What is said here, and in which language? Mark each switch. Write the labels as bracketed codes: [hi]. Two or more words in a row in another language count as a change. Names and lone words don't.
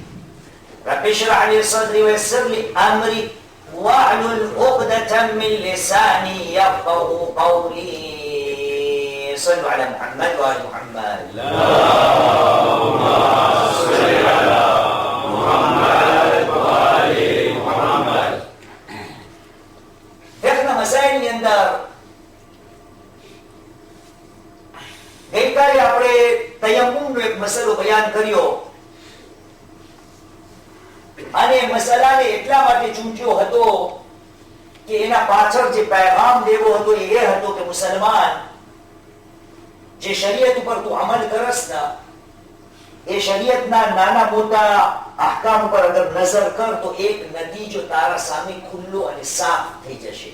[ar] رب اشرح لي صدري ويسر لي أمري واحلل عقدة من لساني يفقهوا قولي. صلوا على محمد وآل محمد. اللهم صل على محمد وآل محمد. [hi] देखना मसाइल [gu] ની અંદર ગઈકાલે આપણે તયમ્મુમનો એક મસલો બયાન કર્યો અને મસલાને એટલા માટે ચૂંટ્યો હતો કે એના પાછળ જે પેગામ દેવો હતો એ હતો કે મુસલમાન જે શરીયત ઉપર તું અમલ કરસ ના એ શરીયતના નાના મોટા અહકામ પર અગર નજર કર તો એક નતીજો તારા સામે ખુલ્લો અને સાફ થઈ જશે.